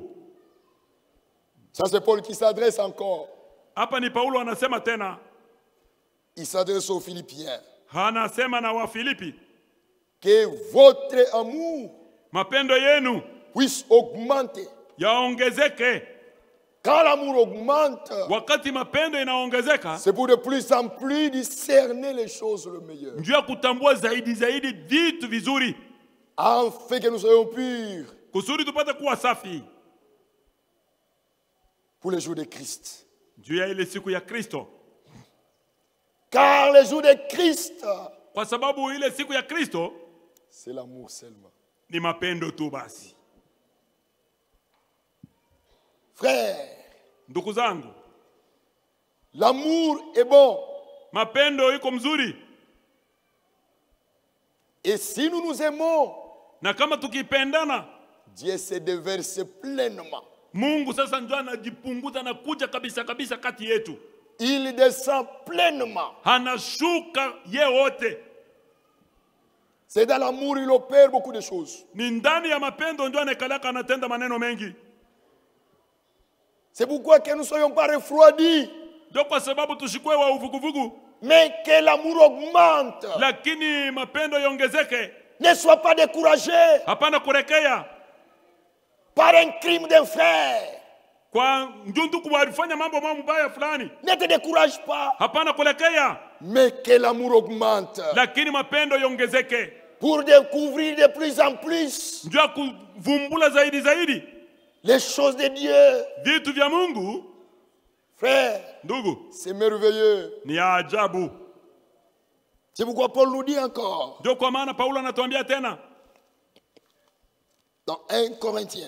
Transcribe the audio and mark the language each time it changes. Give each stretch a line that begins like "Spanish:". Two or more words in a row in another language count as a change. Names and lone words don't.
French: Ça c'est Paul qui s'adresse encore.
Swahili: Hapa ni Paulo anasema tena,
French: Il s'adresse aux Philippiens.
Swahili: anasema na Wafilipi,
French: Que votre amour
Swahili: mapendo yenu
French: puisse augmenter.
Swahili: yaongezeke.
French: Quand l'amour augmente,
Swahili: Wakati mapendo inaongezeka,
French: c'est pour de plus en plus discerner les choses le meilleur.
Swahili: njoo ya kutambua zaidi zaidi vitu vizuri,
French: Afin que nous soyons purs
Swahili: kusudi tupate kuwa safi
French: pour les jours de Christ.
Swahili: juu ya ile siku ya Kristo,
French: Car les jours de Christ,
Swahili: kwa sababu ile siku ya Kristo
French: c'est l'amour seulement.
Swahili: ni mapendo tu basi.
French: Frère,
Swahili: Ndugu zangu,
French: l'amour est bon.
Swahili: mapendo iko mzuri,
French: Et si nous nous aimons,
Swahili: na kama tukipendana,
French: Dieu se déverse pleinement.
Swahili: Mungu sasa ndio anajipunguza na kuja kabisa kabisa kati yetu,
French: Il descend pleinement.
Swahili: anashuka ye wote.
French: C'est dans l'amour il opère beaucoup de choses.
Swahili: Ni ndani ya mapendo ndio anakalaka anatenda maneno mengi.
French: C'est pourquoi que nous ne soyons pas refroidis,
Swahili: Ndio kwa sababu tushikwe wa uvuguvugu,
French: mais que l'amour augmente.
Swahili: lakini mapendo yongezeke,
French: Ne sois pas découragé.
Swahili: hapana kurekea.
French: par un crime d'un frère,
Swahili: kwa ndugu walifanya mambo mabaya fulani,
French: ne te décourage pas,
Swahili: hapana kulekea,
French: mais que l'amour augmente
Swahili: lakini mapendo yongezeke,
French: pour découvrir de plus en plus
Swahili: ndio kuvumbula zaidi zaidi
French: les choses de Dieu.
Swahili: vitu vya Mungu.
French: Frère,
Swahili: Ndugu,
French: c'est merveilleux.
Swahili: ni ya ajabu.
French: C'est pourquoi Paul nous dit encore
Swahili: Ndio kwa maana Paulo anatuambia tena
French: dans 1 Corinthiens,